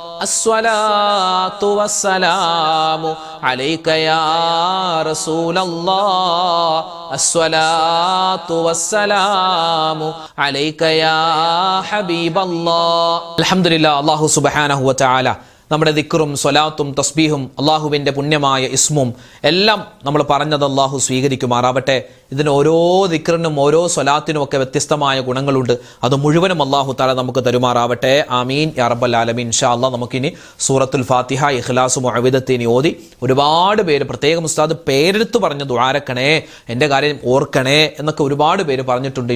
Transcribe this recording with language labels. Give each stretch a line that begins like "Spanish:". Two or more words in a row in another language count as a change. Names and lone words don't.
Arabic: الصلاة والسلام عليك يا رسول الله. الصلاة والسلام عليك يا حبيب الله. الحمد لله. الله سبحانه وتعالى
Malayalam: നമ്മുടെ ദിക്റും സ്വലാത്തും തസ്ബീഹും അള്ളാഹുവിൻ്റെ പുണ്യമായ ഇസ്മും എല്ലാം നമ്മൾ പറഞ്ഞത് അള്ളാഹു സ്വീകരിക്കുമാറാവട്ടെ. ഇതിന് ഓരോ ദിക്റിനും ഓരോ സ്വലാത്തിനും ഒക്കെ വ്യത്യസ്തമായ ഗുണങ്ങളുണ്ട്. അത് മുഴുവനും
Arabic: الله تعالى
Malayalam: നമുക്ക് തരുമാറാവട്ടെ.
Arabic: آمين يا رب العالمين. إن شاء الله
Malayalam: നമുക്കിനി സൂറത്തുൽ ഫാത്തിഹ, ഇഖ്ലാസ്, മുഅവ്വിദത്തൈനി ഓതി ഒരുപാട് പേര് പ്രത്യേകം ഉസ്താദ് പേരെടുത്ത് പറഞ്ഞ് ദുആരക്കണേ, എൻ്റെ കാര്യം ഓർക്കണേ എന്നൊക്കെ ഒരുപാട് പേര് പറഞ്ഞിട്ടുണ്ട്.